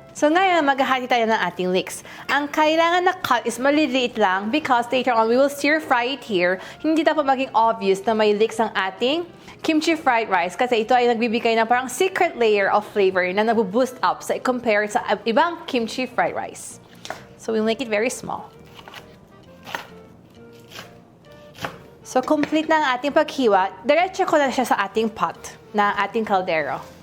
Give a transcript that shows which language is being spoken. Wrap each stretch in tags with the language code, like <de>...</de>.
<tl>So ngayon, maghahati tayo ng ating leeks. Ang kailangan na</tl> <en>cut is</en> <tl>maliliit lang</tl> <en>because later on, we will stir fry it here.</en> <tl>Hindi dapat maging obvious na may leeks ang ating kimchi fried rice kasi ito ay nagbibigay ng parang</tl> <en>secret layer of flavor</en> <tl>na nabu-boost up sa compare sa ibang kimchi fried rice.</tl> <en>So we'll make it very small.</en> <tl>So complete na ang ating paghiwa. Diretso ko na siya sa ating pot na ating kaldero.</tl>